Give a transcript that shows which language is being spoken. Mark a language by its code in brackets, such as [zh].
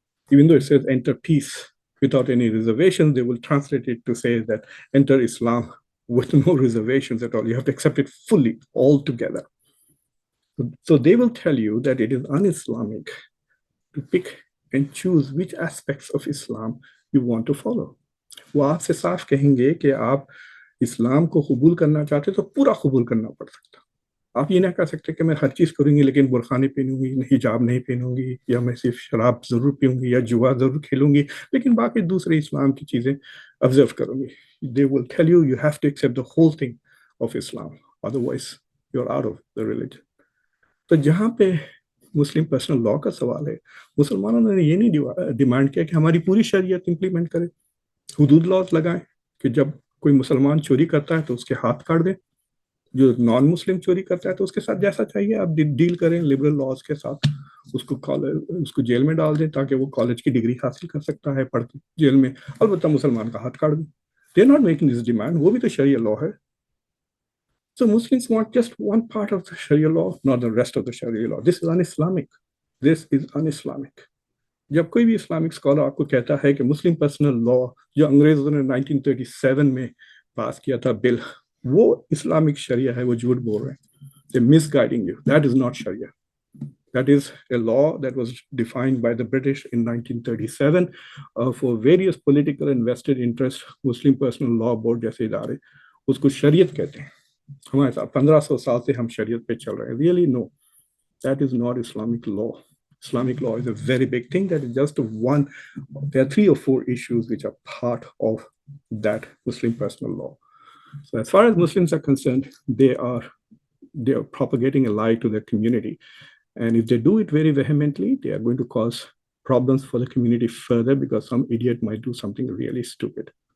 [en] Even though it says enter peace without any reservations, they will translate it to say that enter Islam with no reservations at all. You have to accept it fully, all together. So they will tell you that it is un-Islamic to pick and choose which aspects of Islam you want to follow. [ur] وہ آپ سے صاف کہیں گے کہ آپ اسلام کو قبول کرنا چاہتے تو پورا قبول کرنا پڑ سکتا. آپ یہ نہ کہہ سکتے کہ میں ہر چیز کروں گی لیکن برقع نہیں پہنوں گی، حجاب نہیں پہنوں گی، یا میں صرف شراب ضرور پیوں گی یا جوا ضرور کھیلوں گی لیکن باقی دوسرے اسلام کی چیزیں آبزرو کروں گی. [en] They will tell you you have to accept the whole thing of Islam, otherwise you're out of the religion. [ur] تو جہاں پہ مسلم پرسنل لا کا سوال ہے، مسلمانوں نے یہ نہیں ڈیمانڈ کیا کہ ہماری پوری شریعت امپلیمنٹ کرے. حدود لاز لگائیں کہ جب کوئی مسلمان چوری کرتا ہے تو اس کے ہاتھ کاٹ دیں، جو نان مسلم چوری کرتا ہے تو اس کے ساتھ جیسا چاہیے آپ ڈیل کریں لبرل لاز کے ساتھ. اس کو جیل میں ڈال دیں تاکہ وہ کالج کی ڈگری حاصل کر سکتا ہے پڑھ کے جیل میں، البتہ مسلمان کا ہاتھ کاٹ دیں. [en] They are not making this demand. [ur] وہ بھی تو شریعہ لا ہے. [en] So Muslims want just one part of the Sharia law, not the rest of the Sharia law. This is un-Islamic. This is un-Islamic. [ur] جب کوئی بھی اسلامک اسکالر آپ کو کہتا ہے کہ مسلم پرسنل لا جو انگریزوں نے 1937 میں پاس کیا تھا بل، وہ اسلامک شریعہ ہے، وہ جھوٹ بول رہے ہیں. [en] They're misguiding you. That is not Sharia. That is a law that was defined by the British in 1937 for various political and vested interests. [ur] Muslim Personal Law Board جیسے ادارے اس کو شریعت کہتے ہیں. ہمارے ساتھ 1500 سال سے ہم شریعت پہ چل رہے ہیں. [en] Really no, that is not Islamic law. Islamic law is a very big thing. That is just one. There are 3 or 4 issues which are part of that Muslim personal law. So as far as Muslims are concerned, they are propagating a lie to their community, and if they do it very vehemently, they are going to cause problems for the community further, because some idiot might do something really stupid.